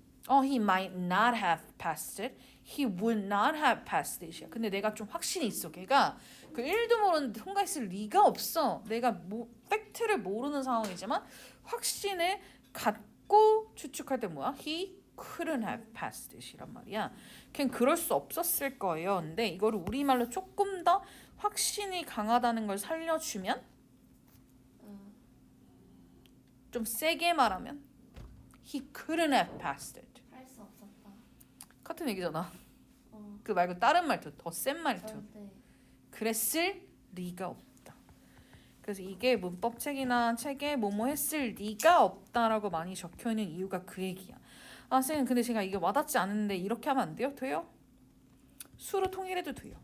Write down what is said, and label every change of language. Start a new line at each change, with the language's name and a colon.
English: He might not have passed it. He would not have passed it.
Korean: 근데 내가 좀 확신이 있어. 걔가 그 1도 모르는데 통과했을 리가 없어. 내가 팩트를 모르는 상황이지만 확신을 갖고 추측할 때 뭐야?
English: He couldn't have passed it
Korean: 이란 말이야. 걔는 그럴 수 없었을 거예요. 근데 이거를 우리말로 조금 더 확신이 강하다는 걸 살려주면 좀 세게 말하면
English: he couldn't have passed it.
Korean: 할 수 없었다. 같은 얘기잖아. 어, 그 말고 다른 말투, 더 센 말투. 절대. 그랬을 리가 없다. 그래서 이게 문법책이나 책에 뭐뭐 했을 리가 없다라고 많이 적혀있는 이유가 그 얘기야. 아 선생님 근데 제가 이게 와닿지 않는데 이렇게 하면 안 돼요? 돼요. 수로 통일해도 돼요.